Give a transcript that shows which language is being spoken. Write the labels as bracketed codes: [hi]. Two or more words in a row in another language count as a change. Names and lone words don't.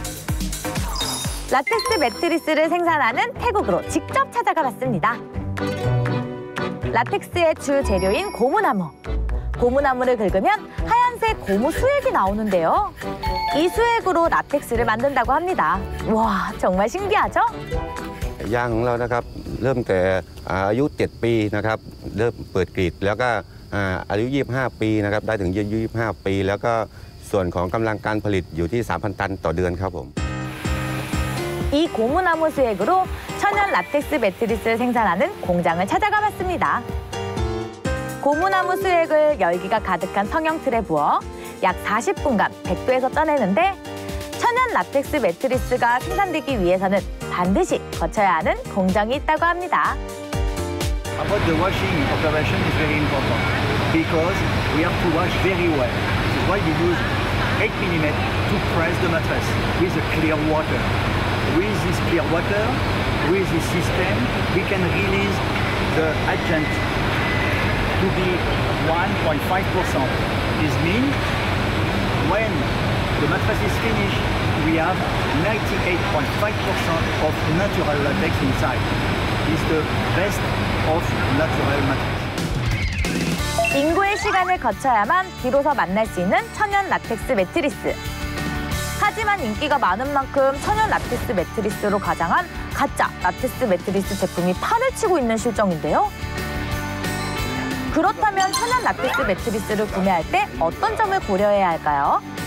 [ko] 라텍스 매트리스를 생산하는 태국으로 직접 찾아가 봤습니다. 라텍스의 주 재료인 고무나무. 고무나무를 긁으면 하얀색 고무 수액이 나오는데요. 이 수액으로 라텍스를 만든다고 합니다. 와, 정말 신기하죠? [th] ย่างของเรานะครับเริ่มแต่อายุ7 ปีนะครับเริ่มเปิดกรีดแล้วก็อายุ25 ปีนะครับได้ถึงอายุ25 ปีแล้วก็ส่วนของกำลังการผลิตอยู่ที่ 3,000 ตันต่อเดือนครับผม 이 고무나무 수액으로 천연 라텍스 매트리스를 생산하는 공장을 찾아가 봤습니다. 고무나무 수액을 열기가 가득한 성형틀에 부어 약 40분간 100도에서 쪄내는데 천연 라텍스 매트리스가 생산되기 위해서는 반드시 거쳐야 하는 공정이 있다고 합니다. [en] About the washing operation is very important because we have to wash very well. This is why we use 8mm to press the mattress with a clear water. With this clear water, with this system, we can release the agent to be 1.5%. This means when the mattress is finished, we have 98.5% of natural latex inside. It's the best of natural mattress. [ko] 인고의 시간을 거쳐야만 비로소 만날 수 있는 천연 라텍스 매트리스. 하지만 인기가 많은 만큼 천연 라텍스 매트리스로 가장한 가짜 라텍스 매트리스 제품이 판을 치고 있는 실정인데요. 그렇다면 천연 라텍스 매트리스를 구매할 때 어떤 점을 고려해야 할까요?